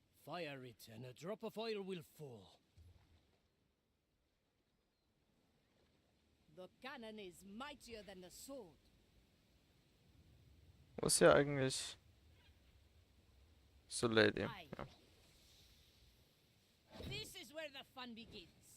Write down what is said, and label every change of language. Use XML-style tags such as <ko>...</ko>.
<en>Fire it, and a drop of oil will fall. The cannon is mightier than the sword.</en> <de>Wo ist hier eigentlich so Lady?</de> <en>Aye.</en> <de>Ja.</de> <en>This is where the fun begins.</en>